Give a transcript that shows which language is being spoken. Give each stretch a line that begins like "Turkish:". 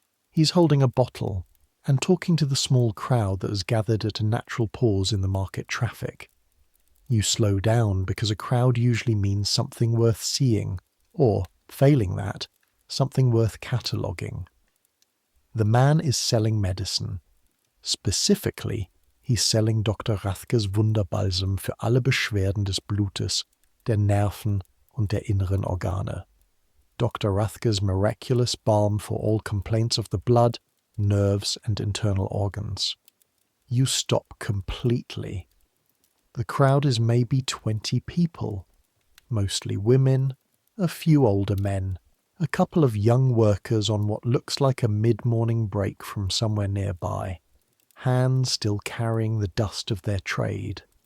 English: He's holding a bottle and talking to the small crowd that has gathered at a natural pause in the market traffic. You slow down because a crowd usually means something worth seeing, or, failing that, something worth cataloguing. The man is selling medicine. Specifically, he's selling Dr.
German: Rathkes Wunderbalsam für alle Beschwerden des Blutes, der Nerven und der inneren Organe.
English: Dr. Rathkes' miraculous balm for all complaints of the blood, nerves and internal organs. You stop completely. The crowd is maybe 20 people, mostly women, a few older men, a couple of young workers on what looks like a mid-morning break from somewhere nearby, hands still carrying the dust of their trade.